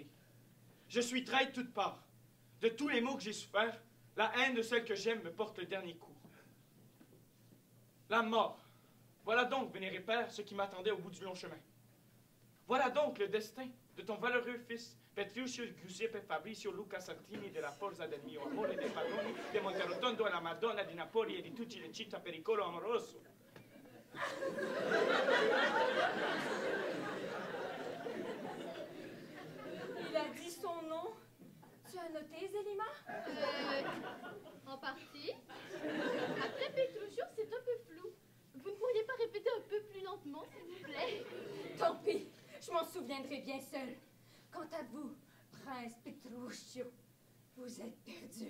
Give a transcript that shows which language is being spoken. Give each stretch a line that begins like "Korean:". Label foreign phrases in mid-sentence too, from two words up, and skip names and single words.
French: Je suis trahi de toutes parts. De tous les maux que j'ai soufferts, la haine de celle que j'aime me porte le dernier coup. La mort. Voilà donc, vénéré père, ce qui m'attendait au bout du long chemin. Voilà donc le destin de ton valeureux fils,
Italian: Petruccio Giuseppe Fabrizio Luca Santini della Forza del mio amore dei padroni di Monterotondo e la Madonna di Napoli e di tutti le città pericolo amoroso.
French: Il a dit son nom. Tu as noté, Zelima? En partie. Après Petruccio, c'est un peu flou. Vous ne pourriez pas répéter un peu plus lentement, s'il vous plaît? Tant pis, je m'en souviendrai bien seul. Quant à vous, prince Petruccio, vous êtes perdu.